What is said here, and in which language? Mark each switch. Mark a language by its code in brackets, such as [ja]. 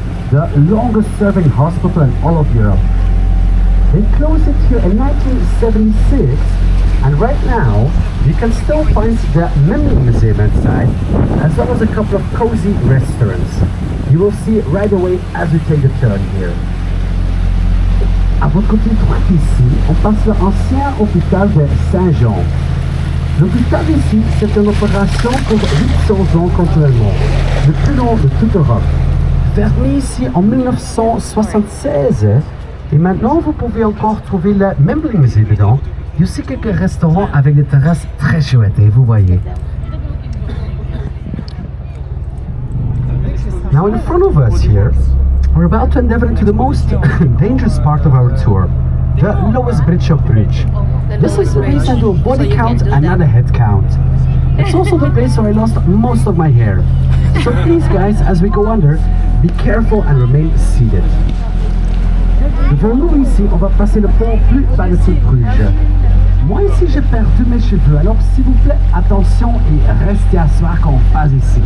[en] The longest serving hospital in all of Europe. They closed it here in 1976, and right now you can still find the Memory Museum inside, as well as a couple of cozy restaurants. You will see it right away as we take a turn here. [fr] À votre côté droit ici, on passe l'ancien hôpital de Saint-Jean. L'hôpital ici, c'est une opération pour 800 ans continuellement, le plus long de toute Europe. Fermé ici en 1976, et maintenant vous pouvez encore trouver le Memory Museum dedans. Il y a aussi quelques restaurants avec des terrasses très chouettes, et vous voyez. [en] Now in front of us here, we're about to endeavor into the most dangerous part of our tour. the lowest bridge of Bruges. This is the place I do a body count and not a head count. It's also the place where I lost most of my hair. So please guys, as we go under, be careful and remain seated. [fr] Devant nous ici, on va passer le pont plus bas de Bruges. Moi ici j'ai perdu mes cheveux, alors s'il vous plaît, attention et restez asseoir quand on passe ici.